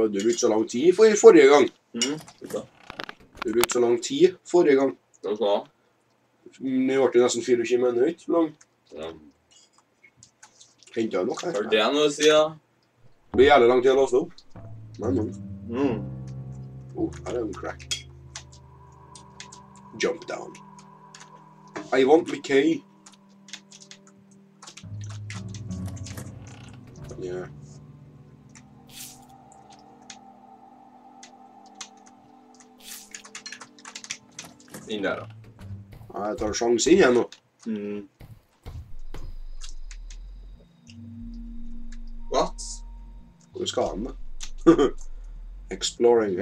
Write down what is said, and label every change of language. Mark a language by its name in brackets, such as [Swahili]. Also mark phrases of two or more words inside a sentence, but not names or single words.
[Norwegian] Du brukte så lang tid forrige gang. Du brukte så lang tid forrige gang. Hva? Nå ble det nesten 24 minutter lang. Ja. Hentet jeg nok her? Har det noe å si, da? Det blir jævlig lang tid å låse opp. Men. Her er en crack. [English] Jump down. I want my key. Yeah. [Norwegian] Inn der, da. Jeg tar sjanse inn igjen nå. [English] What? [Norwegian] Hvor skal han da? Exploring.